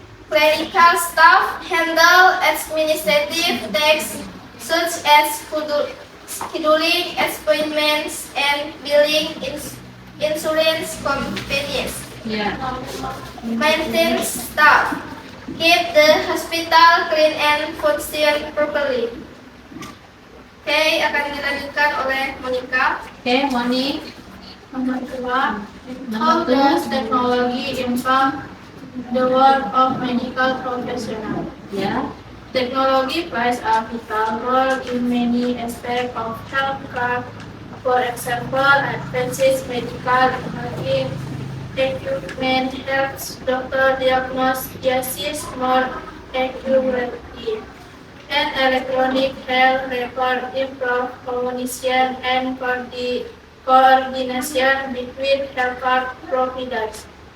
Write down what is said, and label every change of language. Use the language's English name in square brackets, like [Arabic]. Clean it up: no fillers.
[English] Clinical staff handle administrative tasks such as scheduling appointments and billing insurance companies. [Indonesian] Ya. [English] Maintenance staff keep the hospital clean and function properly. [Indonesian] Oke, akan dilanjutkan oleh Monica. Oke, Moni. [English] Nomor 2, how does technology impact the world of medical professional? [Indonesian] Ya. [English] Technology plays a vital role in many aspects of healthcare. For example, advanced medical equipment helps doctors diagnose diseases more accurately, and electronic health record improve communication and coordination between healthcare providers.